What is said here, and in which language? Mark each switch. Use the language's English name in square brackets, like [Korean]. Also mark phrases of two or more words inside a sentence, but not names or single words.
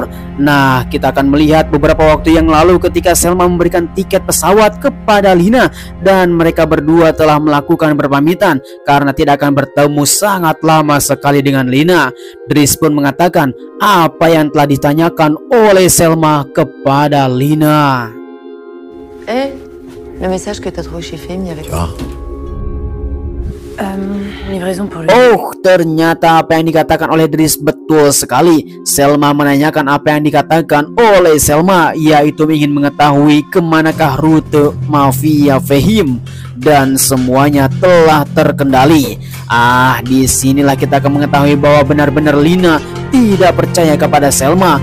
[Indonesian] Nah, kita akan melihat beberapa waktu yang lalu ketika Selma memberikan tiket pesawat kepada Lina, dan mereka berdua telah melakukan berpamitan karena tidak akan bertemu sangat lama sekali dengan Lina. Driss pun mengatakan apa yang telah ditanyakan oleh Selma kepada Lina. [French] Le message que t'as trouvé chez Femme, il y avait Tu vois? livraison pour lui. [Indonesian] Oh, ternyata apa yang dikatakan oleh Driss betul sekali. Selma menanyakan apa yang dikatakan oleh Selma, yaitu ingin mengetahui kemanakah rute mafia Fehim, dan semuanya telah terkendali. Disinilah kita akan mengetahui bahwa benar-benar Lina tidak percaya kepada Selma.